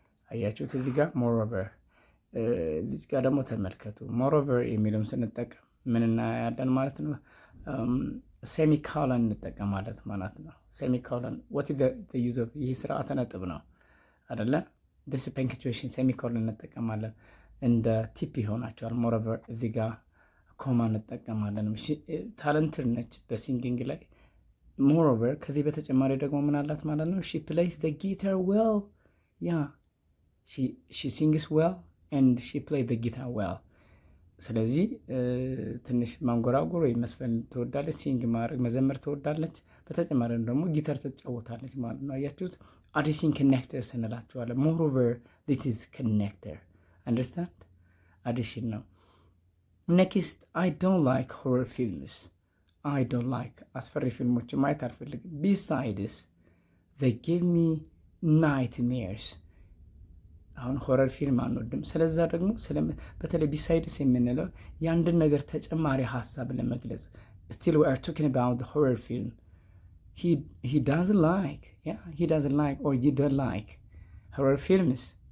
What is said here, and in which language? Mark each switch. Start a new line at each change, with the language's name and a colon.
Amharic: አያችሁት እዚህ ጋር moreover። እዚህ ጋር ደግሞ ተመልከቱ። moreover የሚለውን ስንጠቀም ምን እናያለን ማለት ነው? ሴሚኮሎን እንጠቀማለን ማለት ነው። ሴሚኮሎን
English: what is the use of?
Amharic: ይህ ስርዓተ ነጥብ ነው አይደለ? this punctuation ሴሚኮሎን እንጠቀማለን። እንደ ቲፕ ይሆናቸዋል። moreover እዚህ ጋር ኮማ እንጠቀማለን። ታለንትድ ነች በሲንጊንግ ላይ። moreover ከዚህ በተጨማሪ ደግሞ ምን አላት ማለት ነው?
English: she plays the guitar well. yeah, she sings well and she plays the guitar well.
Amharic: ስለዚህ ትንሽ ማንጎራጎር ወይም መስፈን ትወዳለች፣ ሲንግ ማድረግ መዘመር ትወዳለች። በተጨማሪ ደግሞ ጊታር ትጫወታለች ማለት ነው። አያችሁት? አዲሽን ኮኔክተር ስንላቸዋለን።
English: moreover this is connector. understand?
Amharic: አዲሽን ነው።
English: next, I don't like horror films. I don't like
Amharic: አስፈሪ ፊልሞች ማየት አልፈልግም።
English: besides, they give me nightmares.
Amharic: አሁን ሆረር ፊልም አንወድም። ስለዛ ደግሞ በተለይ ቢሳይድስ የምንለው የአንድን ነገር ተጨማሪ ሀሳብ ለመግለጽ
English: still we are talking about the horror film. He doesn't like, he doesn't like or you don't like horror films.